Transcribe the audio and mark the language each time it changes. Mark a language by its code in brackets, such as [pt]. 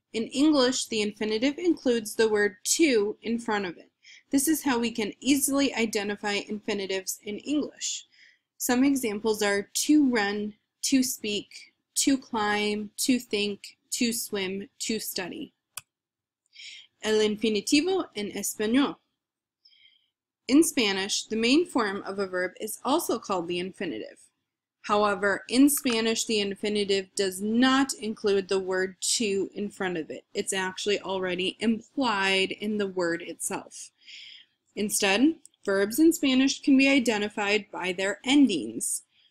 [en] In English, the infinitive includes the word to in front of it. This is how we can easily identify infinitives in English. Some examples are to run, to speak, to climb, to think, to swim, to study. [es] El infinitivo en español. [en] In Spanish, the main form of a verb is also called the infinitive. However, in Spanish, the infinitive does not include the word to in front of it. It's actually already implied in the word itself. Instead, verbs in Spanish can be identified by their endings.